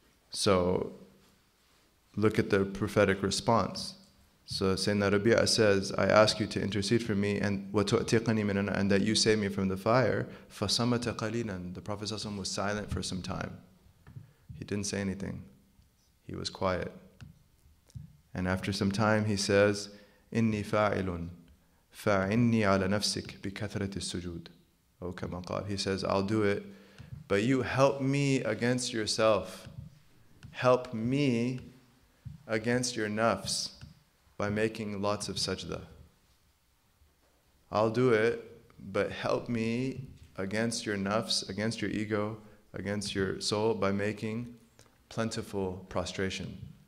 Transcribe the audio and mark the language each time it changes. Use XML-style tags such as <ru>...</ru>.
<en>So, look at the prophetic response. So, Sayyidina Rabi'a says, I ask you to intercede for me and that you save me from the fire.</en> <ar>فَصَمَتَ قَلِيلًا.</ar> <en>The Prophet ﷺ was silent for some time. He didn't say anything. He was quiet. And after some time he says,</en> <ar>إِنِّي فَاعِلٌ فَعِنِّي عَلَى نَفْسِكَ بِكَثْرَةِ السُّجُودِ.</ar> <en>Oh,</en> <ar>كما قال.</ar> <en>He says, I'll do it, but you help me against yourself. Help me against your nafs by making lots of sajda. I'll do it, but help me against your nafs, against your ego, against your soul by making plentiful prostration.</en>